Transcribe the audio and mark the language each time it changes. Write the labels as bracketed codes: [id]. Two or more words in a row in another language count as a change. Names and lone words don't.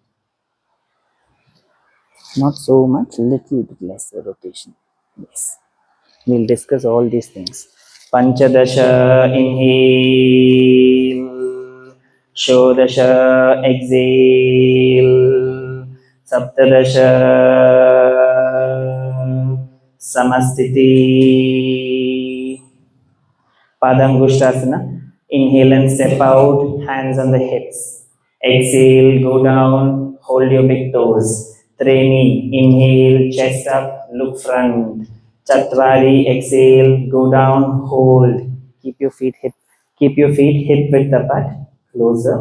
[en] Not so much, little bit less rotation. Yes. We'll discuss all these things. Panchadasha, inhale. Shodasha, exhale. Saptadasha, samastiti. Padangusthasana. Inhale and step out, hands on the hips. Exhale, go down, hold your big toes. Treni, inhale, chest up, look front. Chatwari, exhale, go down, hold. Keep your feet hip width apart, closer.